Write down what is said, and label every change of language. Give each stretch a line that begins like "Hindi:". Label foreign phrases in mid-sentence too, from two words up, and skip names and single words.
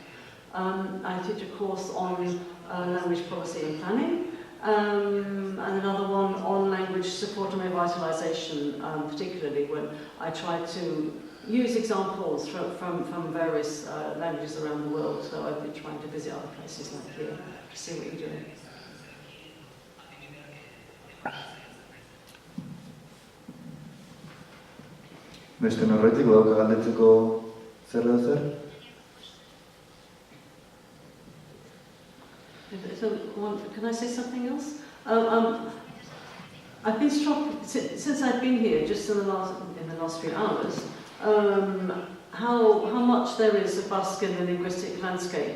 English: I teach a course on language policy and planning, and another one on language support and revitalization, particularly when I try to use examples from various languages around the world. So I've been trying to visit other places like here to see what you're doing.
Basque: Beste norbaitik, badauka galdetzeko zer edo zer?
English: Can I say something else? I've been struck since I've been here, just in the last few hours. how much there is of Basque in the linguistic landscape.